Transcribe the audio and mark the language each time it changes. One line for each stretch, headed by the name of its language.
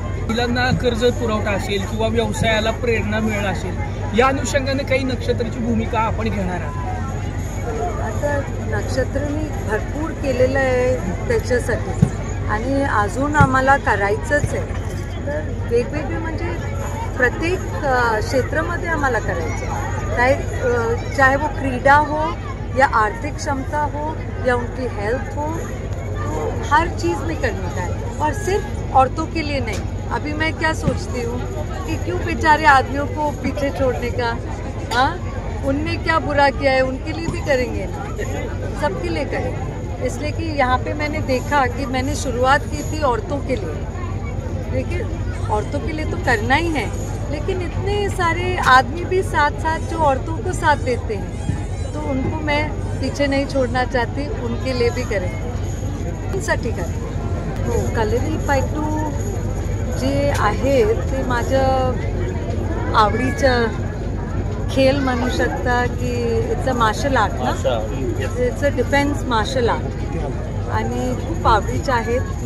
Marathi: महिलांना कर्ज पुरवठा असेल किंवा व्यवसायाला प्रेरणा मिळेल असेल, या अनुषंगाने काही नक्षत्राची भूमिका आपण घेणार आहात? आता नक्षत्रनी भरपूर केलेलं आहे त्याच्यासाठी आणि अजून आम्हाला करायचंच आहे. तर वेगवेगळे म्हणजे प्रत्येक क्षेत्रामध्ये आम्हाला करायचं आहे,
Hindi: चाहे वो क्रीडा हो या आर्थिक क्षमता हो या उनकी हेल्थ हो, तो हर चीज़ में करने का है और सिर्फ औरतों के लिए नहीं. अभी मैं क्या सोचती हूँ कि क्यों बेचारे आदमियों को पीछे छोड़ने का. हाँ, उनने क्या बुरा किया है, उनके लिए भी करेंगे ना, सबके लिए करेंगे. इसलिए कि यहाँ पे मैंने देखा कि मैंने शुरुआत की थी औरतों के लिए. देखिए, औरतों के लिए तो करना ही है, लेकिन इतने सारे आदमी भी साथ साथ जो औरतों को साथ देते हैं, तो उनको मैं पीछे नहीं छोड़ना चाहती, उनके लिए भी करेंगे. साठी करते हो.
Marathi: कलरीपयट्टू जे आहे ते माझं आवडीचं खेळ म्हणू शकता की
English: it's a martial art
Marathi: ना, it's a defence marshal art आणि खूप आवडीचे आहेत.